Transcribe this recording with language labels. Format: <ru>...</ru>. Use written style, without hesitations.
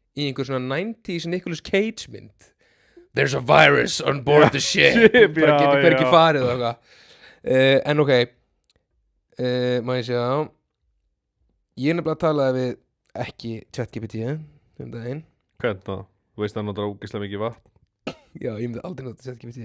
<is>í einhver svona 90s Nicolas Cage mynd.</is> <en>There's a virus on board the ship.</en> <is>Bara getur hver ekki farið og eitthvað. En ok, má ég segja ég nefnilega talaði við ekki ChatGPT daginn. Hvernig það? Þú veist að hann notar ógeðslega mikið vatn. Já, ég myndi aldrei nota ChatGPT.</is>